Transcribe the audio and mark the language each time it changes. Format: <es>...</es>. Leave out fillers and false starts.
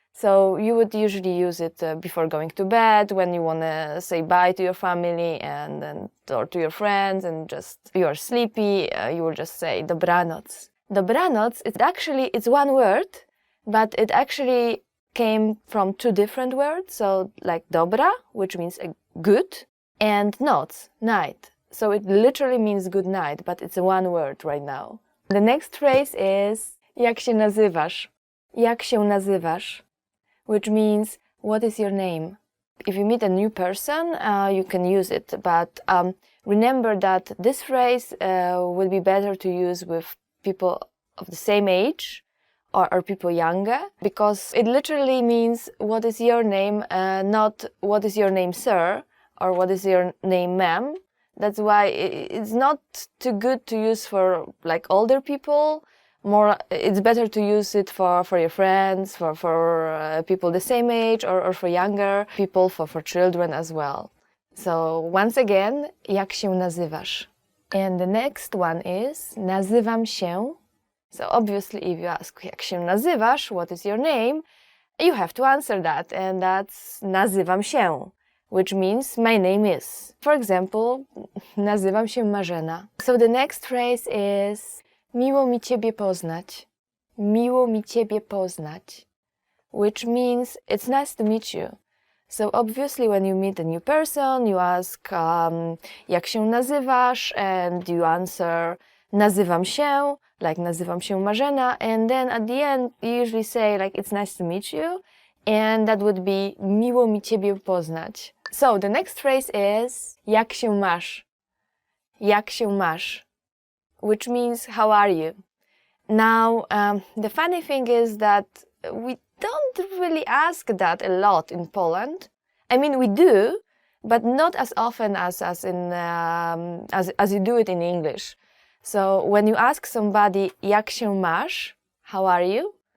<en>So you would usually use it before going to bed, when you want to say bye to your family or to your friends, and just you are sleepy, you will just say dobranoc. Dobranoc, it's one word, but it actually came from two different words. So like dobra, which means good, and noc, night. So it literally means good night, but it's one word right now. The next phrase is</en> <pl>jak się nazywasz? Jak się nazywasz?</pl> <en>Which means, what is your name? If you meet a new person, you can use it, but remember that this phrase will be better to use with people of the same age or people younger, because it literally means what is your name, not what is your name, sir, or what is your name, ma'am. That's why it's not too good to use for like older people. More, it's better to use it for your friends, for people the same age, or for younger people, for children as well. So once again,</en> <pl>jak się nazywasz?</pl> <en>And the next one is</en> <pl>nazywam się.</pl> <en>So obviously if you ask</en> <pl>jak się nazywasz,</pl> <en>what is your name, you have to answer that, and that's</en> <pl>nazywam się,</pl> <en>which means my name is. For example,</en> <pl>nazywam się Marzena.</pl> <en>So the next phrase is</en> <pl>miło mi ciebie poznać. Miło mi ciebie poznać,</pl> <en>which means it's nice to meet you. So obviously when you meet a new person, you ask</en> <pl>jak się nazywasz,</pl> <en>and you answer</en> <pl>nazywam się,</pl> <en>like</en> <pl>nazywam się Marzena,</pl> <en>and then at the end you usually say like it's nice to meet you, and that would be</en> <pl>miło mi ciebie poznać.</pl> <en>So the next phrase is</en> <pl>jak się masz? Jak się masz?</pl> <en>Which means how are you? Now the funny thing is that we don't really ask that a lot in Poland. I mean, we do, but not as often as you do it in English. So when you ask somebody</en> <pl>jak się masz,</pl> <en>how are you?</en>